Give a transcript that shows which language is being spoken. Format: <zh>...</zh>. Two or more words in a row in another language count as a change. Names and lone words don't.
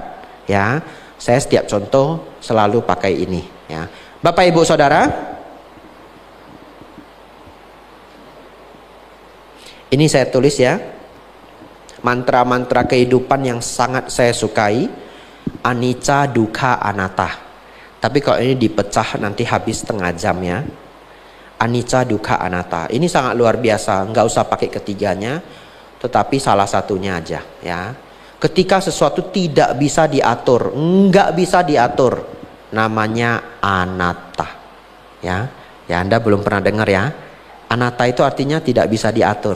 <id>Ya, saya setiap contoh selalu pakai ini. Ya, Bapak Ibu Saudara, ini saya tulis ya, mantra-mantra kehidupan yang sangat saya sukai.</id> <pi>Anicca, dukkha, anatta.</pi> <id>Tapi kalau ini dipecah nanti habis setengah jam ya.</id> <pi>Anicca, dukkha, anatta.</pi> <id>Ini sangat luar biasa, nggak usah pakai ketiganya, tetapi salah satunya aja ya. Ketika sesuatu tidak bisa diatur, nggak bisa diatur, namanya anatta ya. Ya, Anda belum pernah dengar ya. Anatta itu artinya tidak bisa diatur.</id>